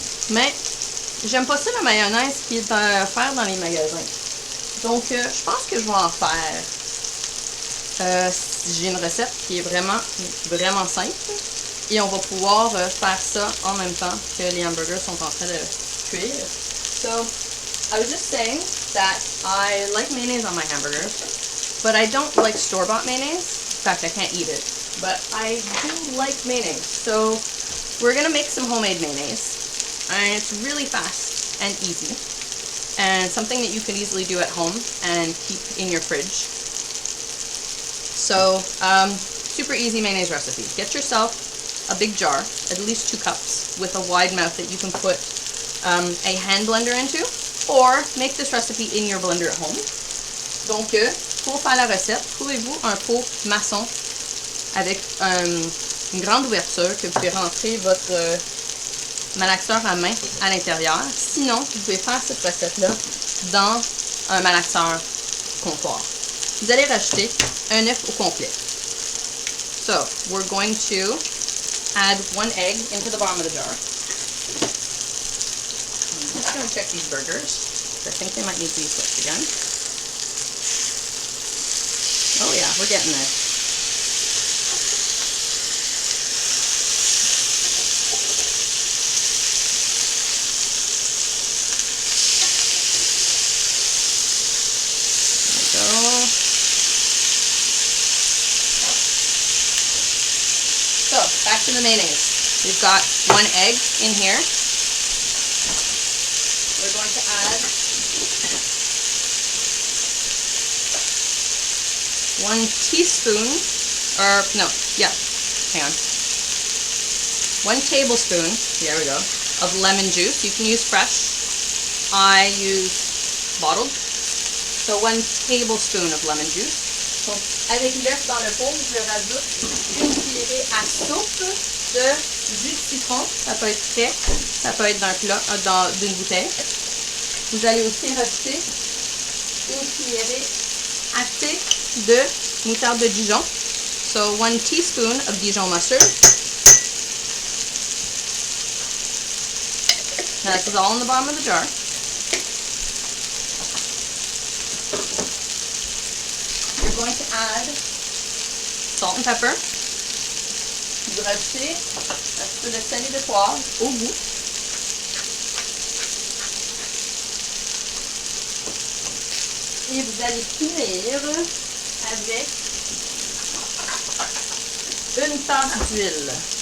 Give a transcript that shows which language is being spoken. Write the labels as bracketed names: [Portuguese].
[French] Mais j'aime pas ça la mayonnaise qui est offerte dans les magasins. Donc je pense que je vais en faire. J'ai une recette qui est vraiment simple. Et on va pouvoir faire ça en même temps que les hamburgers sont en train de cuire. [English] So, I was just saying that I like mayonnaise on my hamburgers, but I don't like store-bought mayonnaise. In fact, I can't eat it, but I do like mayonnaise. So we're gonna make some homemade mayonnaise, and it's really fast and easy, and something that you can easily do at home and keep in your fridge. So, super easy mayonnaise recipe. Get yourself a big jar, at least 2 cups, with a wide mouth that you can put a hand blender into. Or make this recipe in your blender at home. [French] Donc, pour faire la recette, trouvez-vous un pot maçon avec une grande ouverture que vous pouvez rentrer votre malaxeur à main à l'intérieur. Sinon, vous pouvez faire cette recette-là dans un malaxeur comptoir. Vous allez rajouter un œuf au complet. [English] So, we're going to add 1 egg into the bottom of the jar. I'm just going to check these burgers. I think they might need to be flipped again. Oh yeah, we're getting there. There we go. So, back to the mayonnaise. We've got 1 egg in here. We're going to add 1 teaspoon, or no, yeah, hang on. 1 tablespoon, there we go, of lemon juice. You can use fresh. I use bottled. So 1 tablespoon of lemon juice. [French] Donc, avec l'œuf dans le pot, je rajoute une cuillerée à soupe de jus de citron. Ça peut être frais, ça peut être d'un plat, d'une bouteille. Vous allez aussi rajouter une cuillerée à thé de moutarde de Dijon. [English] So 1 teaspoon of Dijon mustard. Now this is all in the bottom of the jar. You're going to add salt and pepper. [French] Vous rajoutez un petit peu de sel et de poivre au goût. Et vous allez finir avec une tasse d'huile.